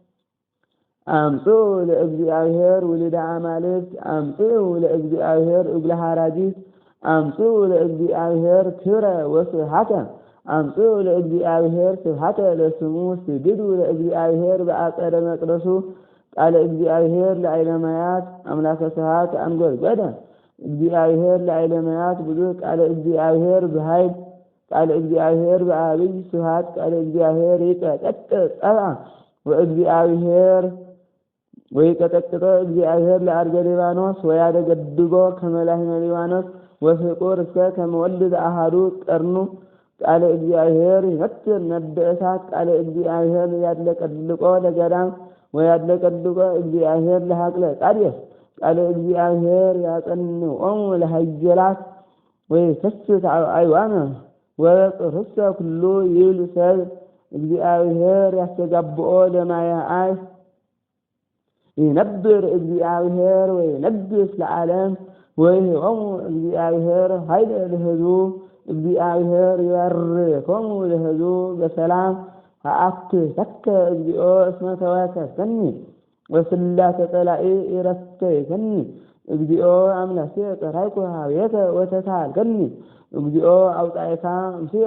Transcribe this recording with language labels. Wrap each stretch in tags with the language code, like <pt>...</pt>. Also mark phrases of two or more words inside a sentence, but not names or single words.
<gez>አምጽኡ ለእግዚአብሔር ውሉደ አማልክት አምጽኡ ለእግዚአብሔር እጉለ ሐራጂት አምጽኡ ለእግዚአብሔር ክብረ ወስብሐተ አምጽኡ ለእግዚአብሔር ስብሐተ ለስሙ ስግዱ ለእግዚአብሔር በአጸደ መቅደሱ ቃለ እግዚአብሔር ለዓይለ ማያት አምላከ ስብሐት አንጐድጐደ እግዚአብሔር ለዓይለ ማያት ብዙሕ ቃለ እግዚአብሔር በኃይል ቃለ እግዚአብሔር በአብይ ስብሐት ቃለ እግዚአብሔር ይቀጠቅጥ ጸብአ ወእግዚአብሔር ወይቀጠቅጦ እግዚአብሔር ለአርገ ሊባኖስ ወያደገድጎ ከመ ላሕመ ሊባኖስ ወፍቁር እስከ ከመ ወልድ አሐዱ ቀርኑ ቃለ እግዚአብሔር ይመትር ነደ እሳት ቃለ እግዚአብሔር ያድለቀልቆ ለገዳም ወያድለቀልቆ እግዚአብሔር ለሐቅለ ቃዴስ ቃለ እግዚአብሔር ያጸንዖሙ ለሃየላት ወይከስት አይዋነ ወጽርሰ ኩሉ ይብል ሰብ እግዚአብሔር ያስተጋብኦ ለማያአይ ይነብር እግዚአብሔር ወይነግስ ለዓለም ወይሄቦሙ እግዚአብሔር ኃይለ ለሕዝቡ እግዚአብሔር ይባርኮሙ ለሕዝቡ በሰላም አአትተከ እግዚኦ እስመ ተዋከብከኒ ወስላተ ጸላኢ ኢረስተይከኒ እግዚኦ አምላኬ ጸራይኩ ኀቤከ ወተሳሃልከኒ እግዚኦ አውጻእካ እምስዮ</gez>